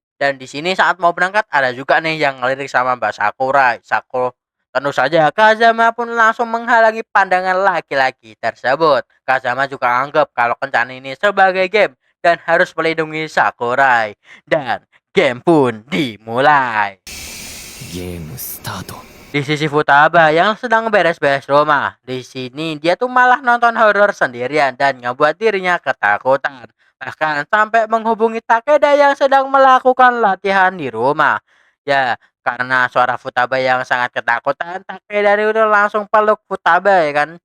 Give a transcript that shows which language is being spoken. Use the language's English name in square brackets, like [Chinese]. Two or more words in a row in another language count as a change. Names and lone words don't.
[Indonesian] Dan di sini saat mau berangkat ada juga nih yang ngelirik sama Mbak Sakura. Tentu saja Kazama pun langsung menghalangi pandangan laki-laki tersebut. Kazama juga anggap kalau kencan ini sebagai game dan harus melindungi Sakurai. Dan game pun dimulai. [Japanese] ゲームスタート [Indonesian] Di sisi Futaba yang sedang beres-beres rumah. Di sini dia tuh malah nonton horor sendirian dan ngebuat dirinya ketakutan. Bahkan sampai menghubungi Takeda yang sedang melakukan latihan di rumah. Ya, karena suara Futaba yang sangat ketakutan, Takeda itu langsung peluk Futaba ya kan.